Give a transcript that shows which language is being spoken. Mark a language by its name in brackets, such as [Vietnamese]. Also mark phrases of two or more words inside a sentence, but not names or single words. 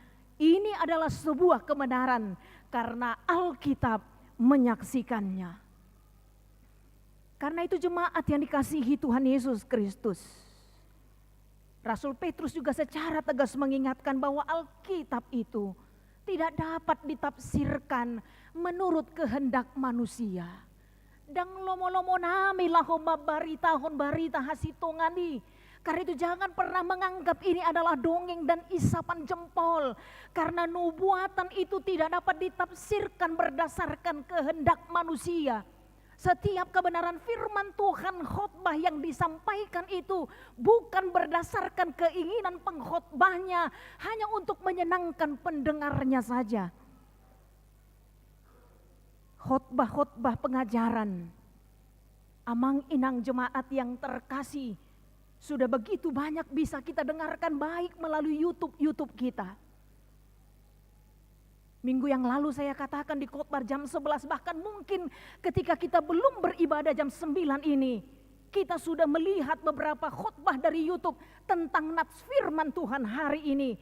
[Indonesian] Ini adalah sebuah kebenaran karena Alkitab menyaksikannya. Karena itu jemaat yang dikasihi Tuhan Yesus Kristus, Rasul Petrus juga secara tegas mengingatkan bahwa Alkitab itu tidak dapat ditafsirkan menurut kehendak manusia. [Batak Toba] Dang lomo-lomo nami lahom barita hasitongani. [Indonesian] Karena itu jangan pernah menganggap ini adalah dongeng dan isapan jempol. Karena nubuatan itu tidak dapat ditafsirkan berdasarkan kehendak manusia. Setiap kebenaran firman Tuhan, khotbah yang disampaikan itu bukan berdasarkan keinginan pengkhotbahnya, hanya untuk menyenangkan pendengarnya saja. Khotbah-khotbah pengajaran, [Batak Toba] amang inang [Indonesian] jemaat yang terkasih, sudah begitu banyak bisa kita dengarkan baik melalui YouTube kita. Minggu yang lalu saya katakan di khotbah jam 11, bahkan mungkin ketika kita belum beribadah jam 9 ini, kita sudah melihat beberapa khotbah dari YouTube tentang nats firman Tuhan hari ini.